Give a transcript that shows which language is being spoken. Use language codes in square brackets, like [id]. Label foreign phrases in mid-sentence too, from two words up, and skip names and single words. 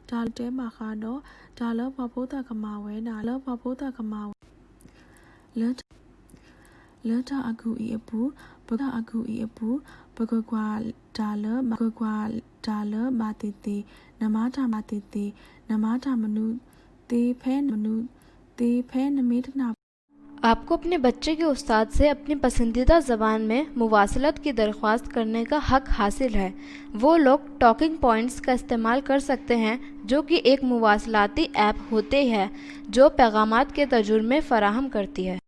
[ur] jala papota kamawe na la papota kamawe lata aku iapu bagagwa jala batete namata manu te pen metna۔ آپ کو اپنے بچے کے استاد سے اپنی پسندیدہ زبان میں مواصلت کی درخواست کرنے کا حق حاصل ہے۔ وہ لوگ ٹاکنگ پوائنٹس کا استعمال کر سکتے ہیں، جو کہ ایک مواصلاتی ایپ ہوتی ہے جو پیغامات کے ترجمے فراہم کرتی ہے۔